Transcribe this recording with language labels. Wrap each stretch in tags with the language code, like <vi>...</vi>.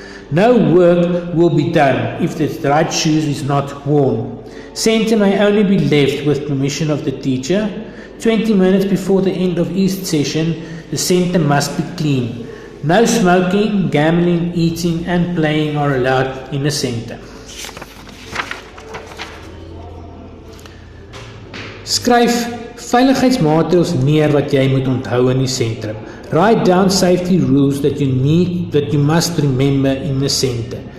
<en>No work will be done if the right shoes is not worn. Center may only be left with permission of the teacher. 20 minutes before the end of each session, the center must be clean. No smoking, gambling, eating and playing are allowed in the center.</en> <af>Skryf veiligheidsmaatreëls neer wat jy moet onthou in die sentrum.</af> <en>Write down safety rules that you must remember in the center.</en>